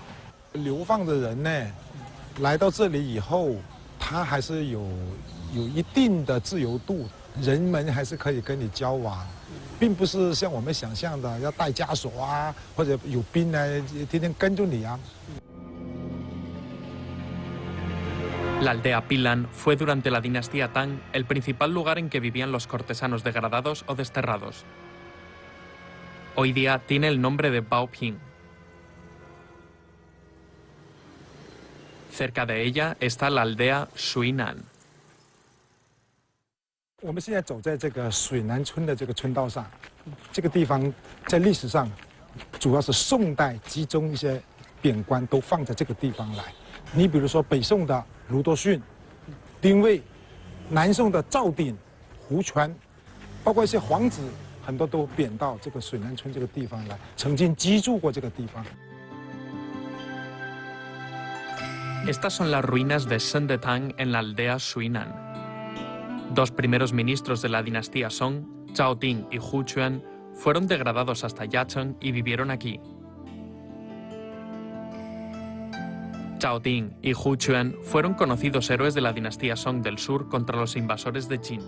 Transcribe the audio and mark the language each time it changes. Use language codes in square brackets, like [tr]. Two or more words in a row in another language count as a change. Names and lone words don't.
[zh] 流放的人呢，来到这里以后，他还是有一定的自由度，人们还是可以跟你交往，并不是像我们想象的要带枷锁啊，或者有兵呢天天跟着你啊。 [es] La aldea Pilan fue durante la dinastía Tang el principal lugar en que vivían los cortesanos degradados o desterrados. Hoy día tiene el nombre de Baoping. Cerca de ella está la aldea Shuinan. [zh] 我们现在走在这个水南村的这个村道上，这个地方在历史上主要是宋代集中一些贬官都放在这个地方来。你比如说北宋的卢多逊、丁谓，南宋的赵鼎、胡全，包括一些皇子，很多都贬到这个水南村这个地方来，曾经居住过这个地方。 [es] Estas son las ruinas de Shen de Tang en la aldea Shuinan. 2 primeros ministros de la dinastía Song, Zhao Ting y Hu Quan, fueron degradados hasta Yacheng y vivieron aquí. Zhao Ting y Hu Quan fueron conocidos héroes de la dinastía Song del sur contra los invasores de Qin.